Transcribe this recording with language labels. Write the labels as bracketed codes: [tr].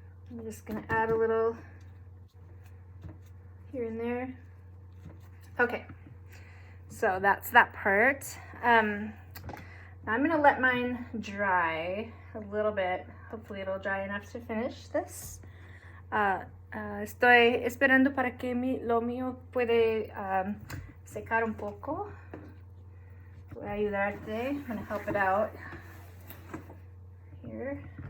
[en] I'm just going to add a little here and there. Okay, so that's that part. I'm going to let mine dry a little bit. Hopefully it'll dry enough to finish this. [es] Estoy esperando para que lo mío puede secar un poco. Voy a ayudarte. [en] I'm going to help it out here.